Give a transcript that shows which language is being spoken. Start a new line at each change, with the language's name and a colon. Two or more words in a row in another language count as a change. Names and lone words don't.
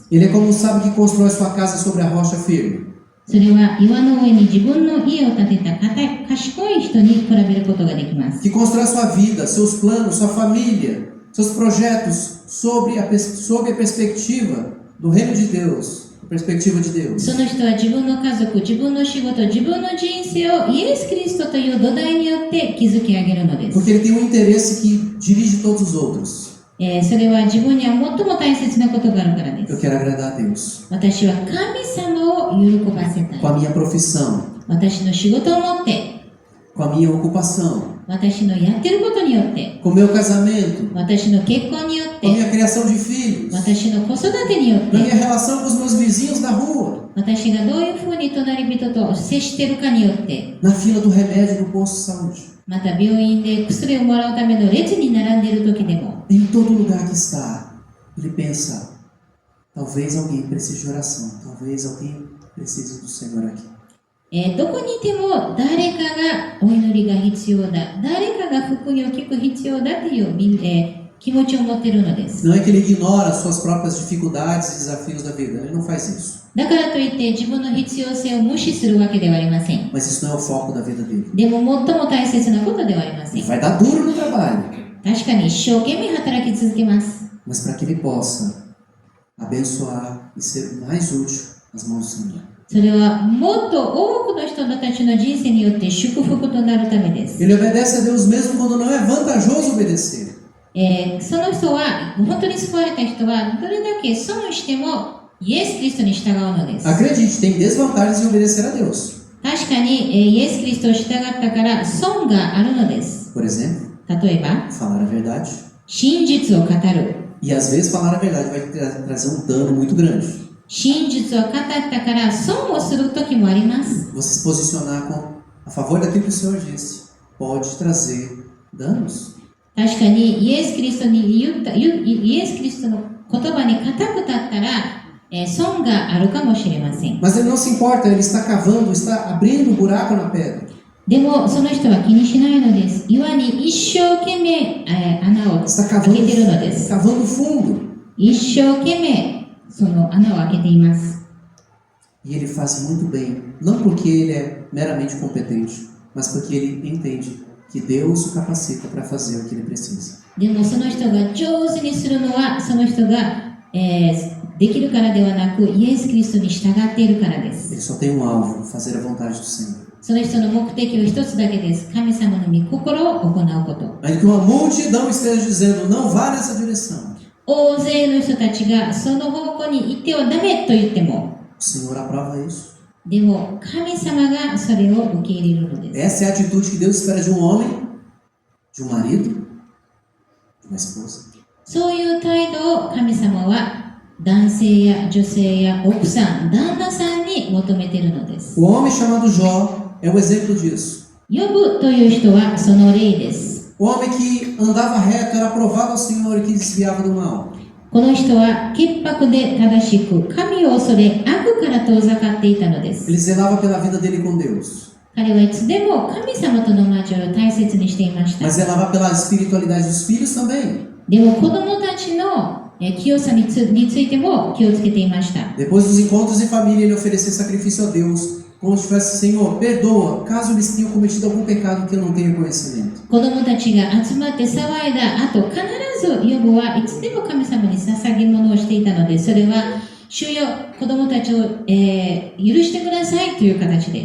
Portuguese: Ele é como um sábio que constrói sua casa sobre a rocha firme.
Japanese: それは岩の上に自分の家を建てた賢い人に比べることができます。
Portuguese: Que constrói sua vida, seus planos, sua família, seus projetos sobre a perspectiva do reino de Deus, a perspectiva de Deus.
Japanese: その人は自分の家族、自分の仕事、自分の人生をイエス・キリストという土台によって築き上げるのです。
Portuguese: Porque ele tem um interesse que dirige todos os outros.
Japanese: それは自分には最も大切なことがあるからで
Portuguese: Eu
Japanese: す。
Portuguese: quero agradar a Deus.
Japanese: 私は神様を喜ばせた
Portuguese: Com a
Japanese: い。
Portuguese: minha profissão,
Japanese: 私の仕事を持って、
Portuguese: com a minha ocupação,
Japanese: 私のやってることによって、
Portuguese: com o meu casamento,
Japanese: 私の結婚によっ
Portuguese: com a
Japanese: て、
Portuguese: minha criação de filhos,
Japanese: 私の子育てによっ
Portuguese: na minha
Japanese: て、
Portuguese: relação com os meus vizinhos na rua,
Japanese: 私がどういうふうに隣人と接しているかによって、
Portuguese: na fila do remédio no posto de saúde.
Japanese: また病院で薬をもらうための列に並んでいる時でも、
Portuguese: Em todo lugar que está, ele pensa, talvez alguém precise de oração, talvez alguém precise do Senhor aqui.
Japanese: どこにいても誰かがお祈りが必要だ、誰かが福音を聞く必要だという、気持ちを持っているのです。
Portuguese: Não é que ele ignora as suas próprias dificuldades e desafios da vida, ele não faz isso.
Japanese: だからといって自分の必要性を無視するわけではありません。
Portuguese: Mas isso não é o foco da vida dele.
Japanese: でも最も大切なことではありませ
Portuguese: Ele
Japanese: ん。
Portuguese: vai dar duro no trabalho,
Japanese: 確かに一生懸命働き続けます。
Portuguese: mas para que ele possa abençoar e ser mais útil nas mãos do Senhor.
Japanese: それはもっと多くの人たちの人生によって祝福となるためです。
Portuguese: Ele obedece a Deus mesmo quando não é vantajoso obedecer.
Japanese: その人は、本当に救われた人は、どれだけ損してもイエス・キリストに従うのです。
Portuguese: Acredite, tem desvantagens em obedecer a Deus.
Japanese: 確かに、イエス・キリストを従ったから損があるのです。
Portuguese: Por exemplo,
Japanese: 例えば、
Portuguese: falar a verdade.
Japanese: 真実を語る。
Portuguese: E às vezes falar a verdade vai trazer um dano muito grande.
Japanese: 真実を語ったから損をする時もあります。
Portuguese: Você se posicionar a favor daquilo que o Senhor disse pode trazer danos.
Japanese: 確かにイエス・キリストの言葉に固く立ったら損があるかもしれません。
Portuguese: Mas ele não se importa, ele está cavando, está abrindo um buraco na pedra.
Japanese: でもその人は気にしないのです。岩に一生懸命、穴を
Portuguese: Está
Japanese: 開けているのです。
Portuguese: cavando fundo.
Japanese: 一生懸命その穴を開けています。
Portuguese: E ele faz muito bem, não porque ele é meramente competente, mas porque ele entende que Deus o capacita para fazer o que ele precisa.
Japanese: でもその人が上手にするのはその人が、できるからではなく、イエス・キリストに従っているからです。
Portuguese: Ele só tem um alvo, fazer a vontade do Senhor.
Japanese: その人の目的は一つだけです。神様の御心を行うこと。
Portuguese: Ainda que uma multidão esteja dizendo, não vá nessa direção,
Japanese: 大勢の人たちがその方向に行ってはダメと言っても、
Portuguese: o Senhor aprova isso.
Japanese: でも神様がそれを受け入れるのです。
Portuguese: Essa é a atitude que Deus espera de um homem, de um marido, de uma esposa.
Japanese: そういう態度を神様は男性や女性や奥さん、旦那さんに求めているのです。
Portuguese: O homem chamado Jó é um exemplo disso.
Japanese: ヨブという人はその例です。
Portuguese: O homem que andava reto era aprovado ao Senhor e que desviava do mal.
Japanese: この人は潔白で正しく、神を恐れ、悪から遠ざかっていたのです。
Portuguese: Ele zelava pela vida dele com Deus,
Japanese: 彼はいつでも神様との交わりを大切にしていました。
Portuguese: mas zelava pela espiritualidade dos filhos também.
Japanese: でも子供たちの清さについても気をつけていました。
Portuguese: Depois dos encontros em família, ele oferecia sacrifício a Deus, como se tivesse, Senhor, perdoa, caso eles tenham cometido algum pecado que eu não tenha conhecimento.
Japanese: 子供たちが集まって騒いだ後、必ずヨブはいつでも神様に捧げ物をしていたので、それは主よ、子供たちを、許してくださいという形で。